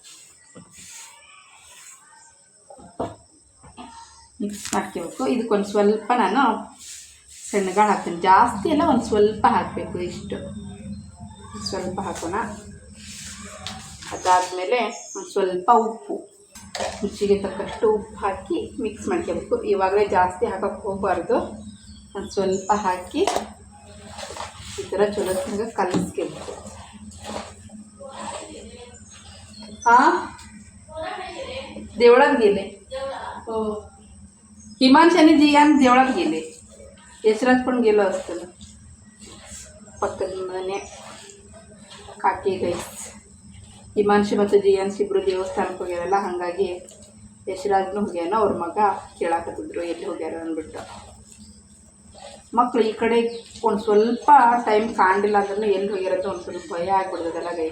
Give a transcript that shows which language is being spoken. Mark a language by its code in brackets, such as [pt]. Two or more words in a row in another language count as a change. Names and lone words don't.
[kn] ಮಿಕ್ಸ್ ಮಾಡ್ಕೋಬೇಕು ಇದಕ್ಕೊಂದು ಸ್ವಲ್ಪ ನಾನು ಸಣ್ಣಗಳು ಹಾಕ್ತೀನಿ ಜಾಸ್ತಿ ಎಲ್ಲ ಒಂದು ಸ್ವಲ್ಪ ಹಾಕಬೇಕು ಇಷ್ಟು ಸ್ವಲ್ಪ ಹಾಕೋಣ ಅದಾದಮೇಲೆ ಒಂದು ಸ್ವಲ್ಪ ಉಪ್ಪು ರುಚಿಗೆ ತಕ್ಕಷ್ಟು ಉಪ್ಪು ಹಾಕಿ ಮಿಕ್ಸ್ ಮಾಡ್ಕೋಬೇಕು ಇವಾಗಲೇ ಜಾಸ್ತಿ ಹಾಕೋಕ್ಕೆ ಹೋಗಬಾರ್ದು ಒಂದು ಸ್ವಲ್ಪ ಹಾಕಿ ಈ ಥರ ಚಲೋ ಕಲಿಸ್ಕೋಬೇಕು [mr] देवळात गेले हिमांश आणि जियान देवळात गेले यशराज पण गेलो असतं [kn] ಪಕ್ಕದ ಮನೆ ಕಾಕಿ ಗೈಸ್ ಹಿಮಾಂಶು ಮತ್ತು ಜಿಯಾನ್ಸ್ ಇಬ್ಬರು ದೇವಸ್ಥಾನಕ್ಕೆ ಹೋಗ್ಯಾರಲ್ಲ ಹಾಗಾಗಿ ಯಶರಾಜ್ನು ಹೋಗ್ಯಾನ ಅವ್ರ ಮಗ ಕೇಳಾಕತ್ತಿದ್ರು ಎಲ್ಲಿ ಹೋಗ್ಯಾರ ಅಂದ್ಬಿಟ್ಟು ಮಕ್ಕಳು ಈ ಕಡೆ ಒಂದು ಸ್ವಲ್ಪ ಟೈಮ್ ಕಾಣಲಿಲ್ಲ ಅಂದ್ರೆ ಎಲ್ಲಿ ಹೋಗಿರೋದು ಒಂದು ಸ್ವಲ್ಪ ಭಯ ಆಗ್ಬಿಡ್ತದಲ್ಲ ಗೈಸ್.